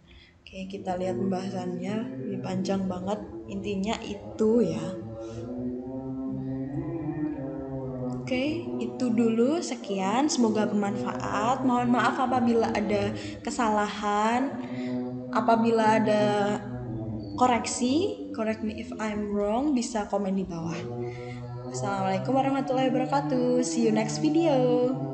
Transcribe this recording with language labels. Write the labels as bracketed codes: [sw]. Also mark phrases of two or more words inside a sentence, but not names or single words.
[id] Oke, kita lihat pembahasannya, ini panjang banget, intinya itu ya. Oke, itu dulu, sekian, semoga bermanfaat. Mohon maaf apabila ada kesalahan, apabila ada koreksi, [en] correct me if I'm wrong, [id] bisa komen di bawah. [ar] السلام عليكم ورحمة الله وبركاته. [en] See you next video.